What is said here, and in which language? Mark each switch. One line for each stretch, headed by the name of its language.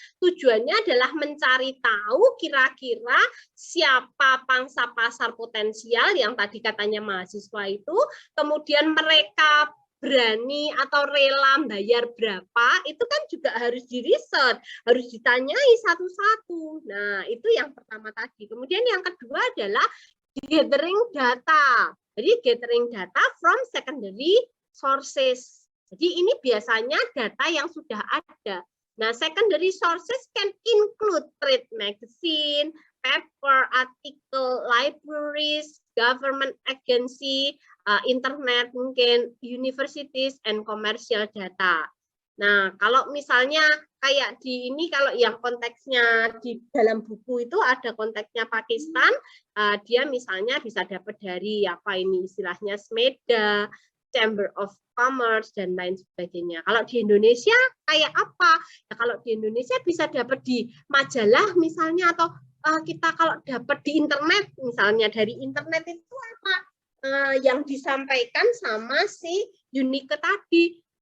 Indonesian: Tujuannya adalah mencari tahu kira-kira siapa pangsa pasar potensial yang tadi katanya mahasiswa itu, kemudian mereka berani atau rela bayar berapa, itu kan juga harus diriset, harus ditanyai satu-satu. Nah, itu yang pertama tadi. Kemudian yang kedua adalah gathering data. Jadi
English: gathering data from secondary sources.
Indonesian: Jadi ini biasanya data yang sudah ada.
English: Nah, secondary sources can include trade magazine, paper, article, libraries, government agency, internet mungkin, universities, and commercial data.
Indonesian: Nah, kalau misalnya kayak di ini, kalau yang konteksnya di dalam buku itu ada konteksnya Pakistan, dia misalnya bisa dapat dari apa ini istilahnya SMEDA, Chamber of Commerce, dan lain sebagainya. Kalau di Indonesia kayak apa? Ya, kalau di Indonesia bisa dapat di majalah misalnya, atau kita kalau dapat di internet, misalnya dari internet itu apa yang disampaikan sama si Yunike tadi.